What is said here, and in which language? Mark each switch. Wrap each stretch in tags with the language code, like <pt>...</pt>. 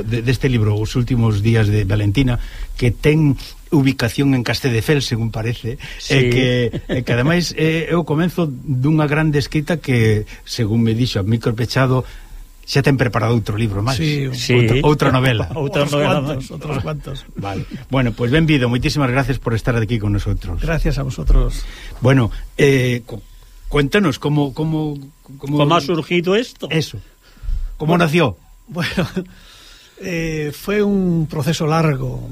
<gl>deste libro, Os últimos días de Valentina, que ten ubicación en Castelldefels, según parece, sí. que ademais é o comezo dunha grande escrita que, según me dixo a micro pechado, xa ten preparado outro libro máis. Sí. Outra novela. Outros cuantos. Vale. Bueno, pois, pues, benvido. Moitísimas gracias por estar aquí con nosotros.</gl> <es>Gracias a vosotros. Bueno, cuéntanos como ha surgido</es> <gl>isto.</gl> <es>Eso. Como bueno, nació? Bueno, fue un proceso largo.</es>